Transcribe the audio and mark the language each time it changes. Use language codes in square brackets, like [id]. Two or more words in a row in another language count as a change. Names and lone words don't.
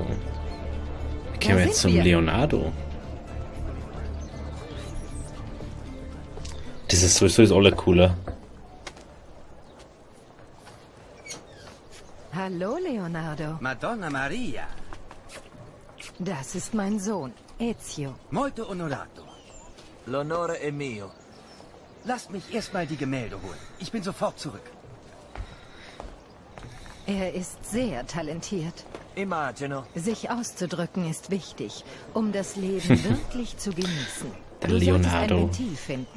[de] Gehen wir jetzt zum Leonardo. Das ist sowieso das Allercooler. Hallo, Leonardo. Madonna Maria, Das ist mein Sohn, Ezio. [it] molto onorato. L'onore è mio. [de] Lasst mich erstmal die Gemälde holen. Ich bin sofort zurück. Er ist sehr talentiert. [it] Immagino. [de] Sich auszudrücken ist wichtig, um das Leben wirklich zu genießen. Der Du solltest ein Leonardo. Ventil finden.